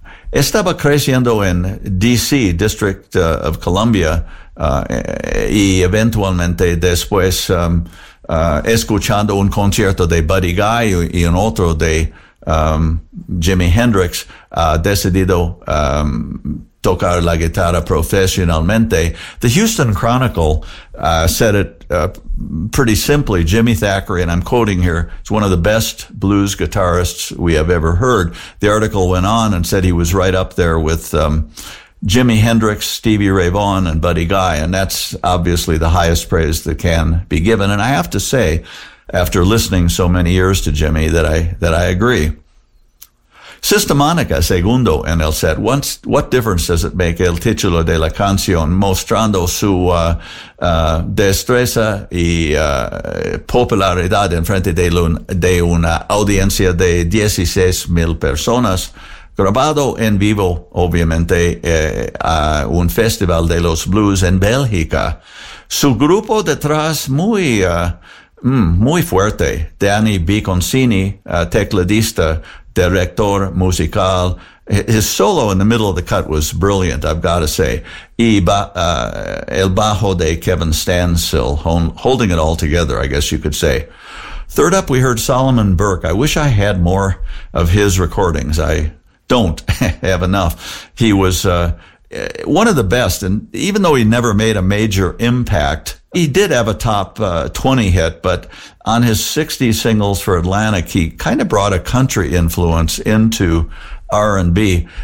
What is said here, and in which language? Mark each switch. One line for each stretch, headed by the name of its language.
Spanish: Estaba creciendo en D.C., District of Columbia, y eventualmente después escuchando un concierto de Buddy Guy y un otro de Jimi Hendrix, decidido tocar la guitarra profesionalmente.
English: The Houston Chronicle said it pretty simply. Jimmy Thackeray, and I'm quoting here, is one of the best blues guitarists we have ever heard. The article went on and said he was right up there with Jimi Hendrix, Stevie Ray Vaughan, and Buddy Guy, and that's obviously the highest praise that can be given. And I have to say, after listening so many years to Jimmy, that I agree.
Spanish: Sistemónica, segundo en el set. What difference does it make el título de la canción, mostrando su destreza y popularidad en frente de una audiencia de 16,000 personas, grabado en vivo, obviamente, a un festival de los blues en Bélgica. Su grupo detrás muy muy fuerte, Danny Biconcini, tecladista, director musical.
English: His solo in the middle of the cut was brilliant, I've got to say.
Spanish: Y el bajo de
English: Kevin Stansil, holding it all together, I guess you could say. Third up, we heard Solomon Burke. I wish I had more of his recordings. I don't have enough. He was one of the best, and even though he never made a major impact, he did have a top 20 hit, but on his 60 singles for Atlantic, he kind of brought a country influence into R&B.